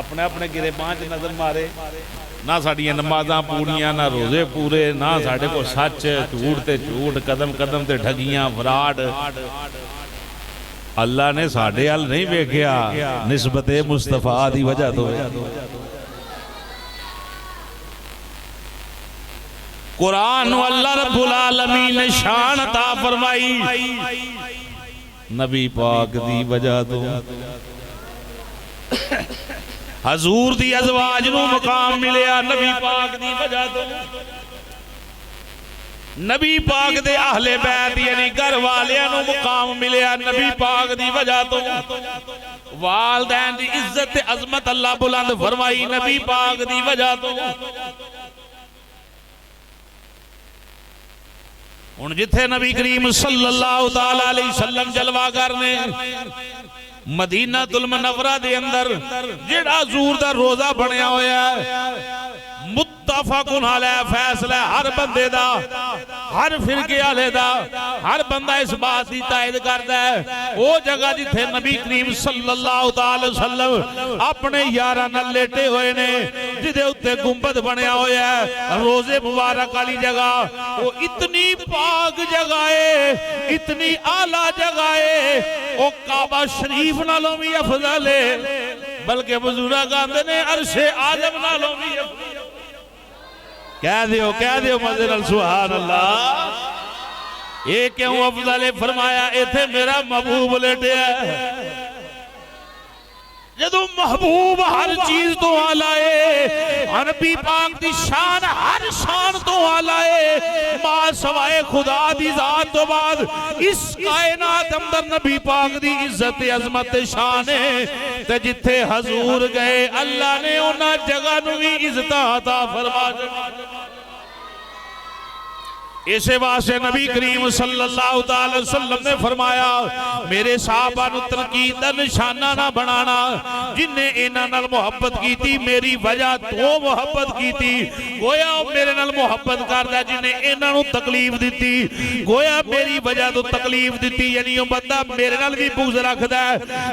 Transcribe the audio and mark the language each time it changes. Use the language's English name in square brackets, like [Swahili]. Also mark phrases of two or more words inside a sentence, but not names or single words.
[Punjabi] اپنے اپنے گرے بانہہ چ نظر مارے، نہ ساڈیاں نمازاں پوریاں، نہ روزے پورے، نہ ساڈے کو سچ، جھوٹ تے جھوٹ، قدم قدم تے ٹھگیاں فراڈ. اللہ نے ساڈے حل نہیں ویکھیا، نسبت مصطفیٰ دی وجہ توں. قرآن اللہ [Arabic] رب العالمين [Punjabi] نے شان عطا فرمائی نبی پاک دی وجہ توں. حضور دی ازواج نوں مقام ملیا نبی پاک دی وجہ توں. نبی پاک دے اہلِ بیت یعنی گھر والیاں نوں مقام ملیا نبی پاک دی وجہ توں. والدین دی عزت تے عظمت اللہ بلند فرمائی نبی پاک دی وجہ توں. ہݨ جتھے نبی کریم [Arabic] صلى الله تعالى عليه وسلم [Punjabi] جلوہ گر نے مدینۃ المنورہ دے اندر جیہڑا حضور دا روضہ بنیا ہویا ہے, [Arabic] متفق عليه [Punjabi] فیصلہ ہر بندے دا، ہر فرقے والے دا, [Urdu] ہر بندہ اس بات کی تائید کرتا ہے. [Punjabi] وہ جگہ جتھے نبی کریم [Arabic] صلى الله عليه وسلم [Punjabi] اپنے یاراں نال لیٹے ہوئے نے، جدے اتے گنبد بنیا ہویا ہے، روضے مبارک والی جگہ، وہ اتنی پاک جگہ ہے، اتنی اعلیٰ جگہ ہے، وہ کعبہ شریف نالوں بھی افضل ہے، بلکہ بزرگ آندے نے عرشِ اعظم نالوں بھی. کہہ دیو مزے نال [Arabic] سبحان الله. [Urdu] یہ کیوں افضل ہے? [Punjabi] فرمایا ایتھے میرا محبوب لیٹیا ہے۔ جدوں محبوب ہر چیز توں اعلیٰ ہے، نبی پاک دی شان ہر شان توں اعلیٰ ہے. ماں سوائے خدا دی ذات توں بعد اس کائنات اندر نبی پاک دی عزت عظمت شان ہے. تے جتھے حضور گئے اللہ نے انہاں جگہ نوں بھی عزت عطا فرما دی. اسے واسطے نبی کریم [Arabic] صلى الله عليه وسلم [Punjabi] نے فرمایا میرے صحابہ نوں تنقید دا نشانہ نہ بنانا. جنہیں انہاں نال محبت کیتی میری وجہ توں محبت کیتی، گویا میرے نال محبت کردا. جنہیں انہاں نوں تکلیف دتی گویا میری وجہ توں تکلیف دتی، یعنی وہ بندہ میرے نال بھی بغض رکھدا ہے.